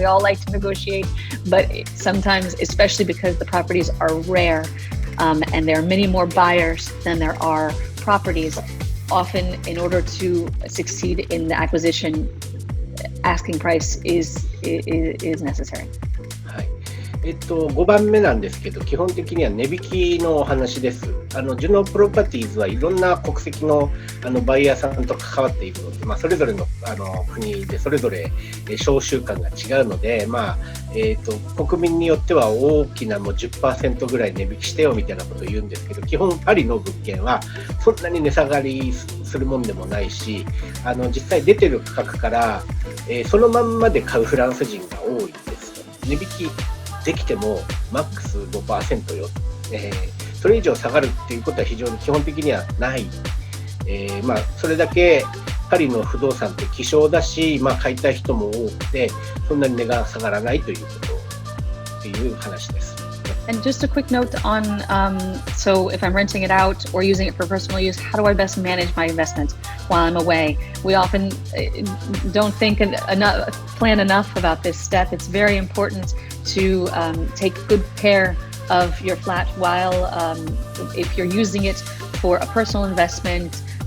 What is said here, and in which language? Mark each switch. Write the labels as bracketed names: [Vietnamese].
[English] We all like to negotiate, but sometimes, especially because the properties are rare, and there are many more buyers than there are properties, often in order to succeed in the acquisition, asking price is necessary. [Japanese] 5番目なんですけど、基本的には値引きのお話です。ジュノープロパティーズはいろんな国籍のバイヤーさんと関わっているので、それぞれの国でそれぞれ商習慣が違うので、国民によっては大きなもう 10% ぐらい値引きしてよみたいなことを言うんですけど、基本パリの物件はそんなに値下がりするもんでもないし、実際出てる価格から、そのまんまで買うフランス人が多いんです。値引きできてもマックス 5% よ、それ以上下がるっていうことは非常に基本的にはない、それだけパリの不動産って希少だし、買いたい人も多くてそんなに値が下がらないということっていう話です。 [English] And just a quick note on, so if I'm renting it out or using it for personal use, how do I best manage my investment while I'm away? We often don't plan enough about this step. It's very important to take good care of your flat while, if you're using it for a personal investment.